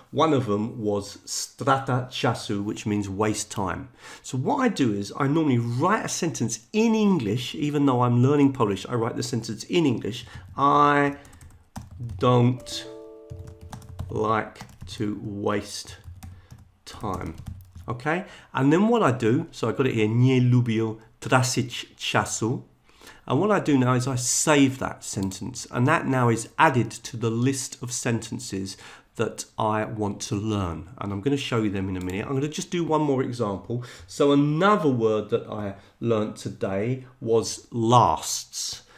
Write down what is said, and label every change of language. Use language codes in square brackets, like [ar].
[en] One of them was [pl] strata czasu, [en] which means waste time. So what I do is I normally write a sentence in English, even though I'm learning Polish, I write the sentence in English. I don't like to waste time. Okay, and then what I do, so I got it here, [pl] nie lubię tracić czasu. [en] And what I do now is I save that sentence, and that now is added to the list of sentences that I want to learn. And I'm going to show you them in a minute. I'm going to just do one more example. So another word that I learnt today was lasts.